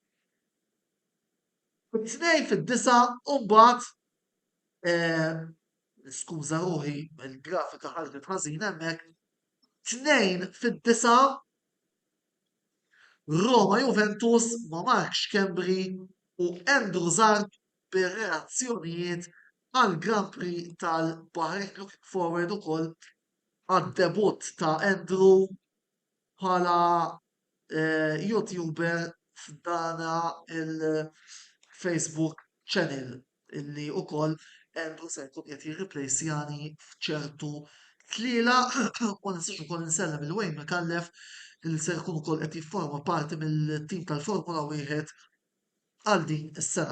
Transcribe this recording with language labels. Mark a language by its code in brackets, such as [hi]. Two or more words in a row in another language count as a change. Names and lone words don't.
[mt] It-tnejn fid-disa u mbagħad skuża ruħi il-grafika ħarġet ħażin hemmhekk. Tnejn fid-disa Roma Juventus ma' Mark Xkembri u Andrew Zarb bir-reazzjonijiet għal Grand Prix tal-Bahrain [en] looking forward [mt] ukoll għad-debut ta' Andrew bħala YouTuber f'dana il-Facebook channel illi ukoll Andrew se jkun qed jirriplejsjani f'ċertu tliela u nistax ukoll insellem il-Wayne McCallef illi se jkun ukoll qed jifforma parti mill-tim tal-Formula Wieħed għal din is-sena.